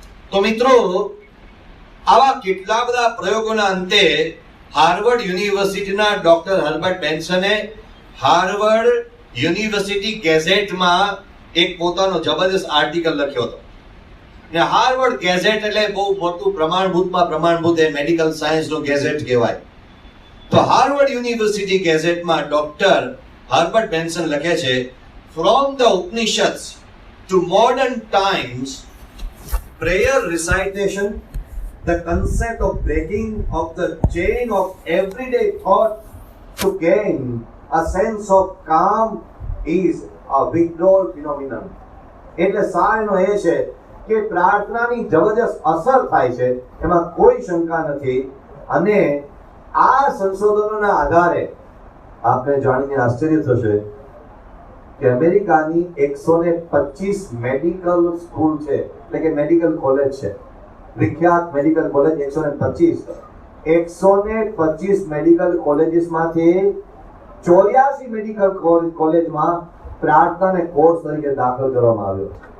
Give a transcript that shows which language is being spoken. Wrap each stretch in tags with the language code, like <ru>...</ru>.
<gu>તો મિત્રો, આવા કેટલા બધા પ્રયોગોના અંતે હાર્વર્ડ યુનિવર્સિટીના ડોક્ટર હર્બર્ટ બેન્સને હાર્વર્ડ યુનિવર્સિટી ગેઝેટમાં એક પોતાનો જબરદસ્ત આર્ટિકલ લખ્યો હતો. ને હાર્વર્ડ ગેઝેટ એટલે બહુ મોટું પ્રમાણભૂત એ મેડિકલ સાયન્સનો ગેઝેટ કહેવાય. તો હાર્વર્ડ યુનિવર્સિટી ગેઝેટમાં ડોક્ટર હર્બર્ટ બેન્સન લખે છે,</gu> <en>From the Upanishads to modern times, prayer recitation, the concept of breaking of the chain of everyday thought to gain a sense of calm is a withdrawal phenomenon.</en> <gu>એટલે સારનો એ છે કે પ્રાર્થનાની જબરજસ્ત અસર થાય છે, એમાં કોઈ શંકા નથી. અને આ સંશોધનોના આધારે આપને જાણીને આશ્ચર્ય થશે કે અમેરિકાની 125 મેડિકલ સ્કૂલ છે, એટલે કે મેડિકલ કોલેજ છે, વિખ્યાત મેડિકલ કોલેજ 125 મેડિકલ કોલેજીસમાંથી 84 મેડિકલ કોલેજમાં પ્રાર્થનાને કોર્સ તરીકે દાખલ કરવામાં આવ્યો.</gu>